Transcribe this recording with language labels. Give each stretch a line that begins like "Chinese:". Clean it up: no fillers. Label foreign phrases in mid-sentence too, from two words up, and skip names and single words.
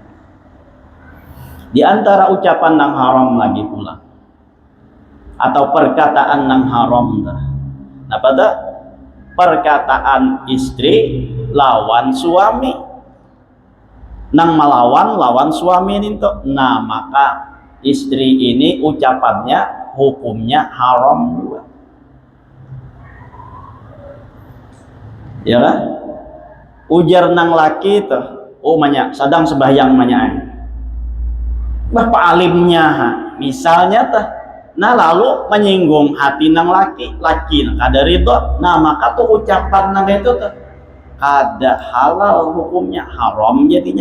Indonesian: Di antara ucapan yang haram lagi pula atau perkataan yang haram, nah pada perkataan istri lawan suami
Banjar: nang lawan suami ini tuh,
Indonesian: nah maka istri ini ucapannya hukumnya haram juga, ya kan?
Banjar: Ujar nang laki tuh, oh banyak sadang sembahyang banyak bapak alimnya misalnya tuh, nah lalu menyinggung hati nang laki nang kada ridho, nah maka tuh ucapan nang itu tuh kada halal hukumnya haram jadinya.